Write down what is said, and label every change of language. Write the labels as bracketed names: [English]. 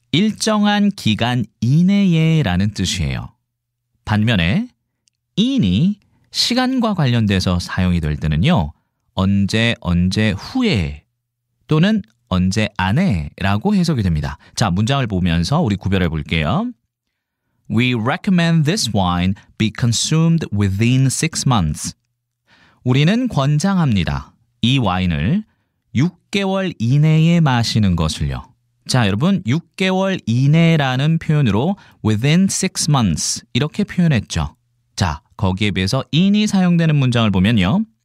[Korean] 일정한 기간 이내에 라는 뜻이에요. 반면에 in이 시간과 관련돼서 사용이 될 때는요. 언제 후에 또는 언제 안에 라고 해석이 됩니다. 자, 문장을 보면서 우리 구별해 볼게요. [English] We recommend this wine be consumed within 6 months. [Korean] 우리는 권장합니다. 이 와인을 6개월 이내에 마시는 것을요. 자, 여러분 6개월 이내라는 표현으로 [English] within 6 months [Korean] 이렇게 표현했죠. 자, 거기에 비해서 in이 사용되는 문장을 보면요.